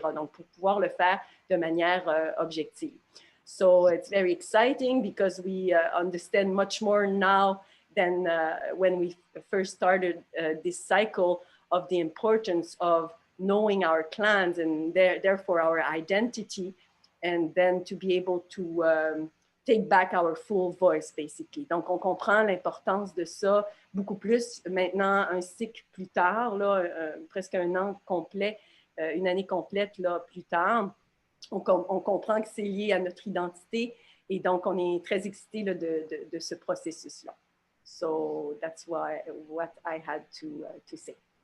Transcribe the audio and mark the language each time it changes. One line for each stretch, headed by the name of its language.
French: Donc, pour pouvoir le faire de manière objective.
English: So it's very exciting because we understand much more now than when we first started this cycle of the importance of knowing our clans and therefore our identity, and then to be able to take back our full voice, basically.
French: Donc, on comprend l'importance de ça beaucoup plus maintenant, un cycle plus tard, là, presque un an complet, une année complète là, plus tard. On comprend que c'est lié à notre identité et donc on est très excités là, de ce processus-là.
English: So that's what I had to say.